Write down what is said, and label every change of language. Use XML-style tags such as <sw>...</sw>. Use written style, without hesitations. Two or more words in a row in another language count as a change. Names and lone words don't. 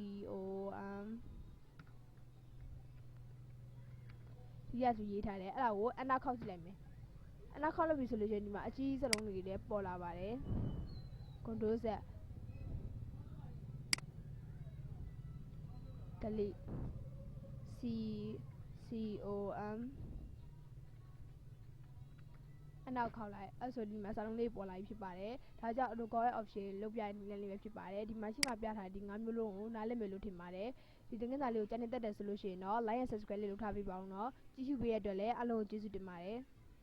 <my>ဒီရဆိုရေးထားတယ်အဲ့ဒါကိုအနောက်ခောက်ကြည့်လိုက်မယ်အနောက်ခောက်လို့ပြီဆိုလို့ရှိရင်ဒီမှာအကြီးစလုံးတွေလည်းပေါ်လာပါတယ်</my> <en>control Z delete</en> <my>com နောက်ခေါက်လိုက်အဲ့ဆိုဒီမှာစာလုံးလေးပေါ်လာပြီးဖြစ်ပါတယ်ဒါကြောင့်</my> <en>auto correct option</en> <my>လုပ်ပြတဲ့နည်းလေးပဲဖြစ်ပါတယ်ဒီမှာရှိမှပြထားတဲ့ဒီ၅မျိုးလုံးကိုနားလည်မယ်လို့ထင်ပါတယ်ဒီသင်ခန်းစာလေးကိုကြိုက်နေတတ်တယ်ဆိုလို့ရှိရင်တော့</my> <en>like and subscribe</en> <my>လေးလုပ်ထားပေးပါဦးနော်ကြည့်ရှုပေးရတဲ့အတွက်လည်းအားလုံးကိုကျေးဇူးတင်ပါတယ်</my>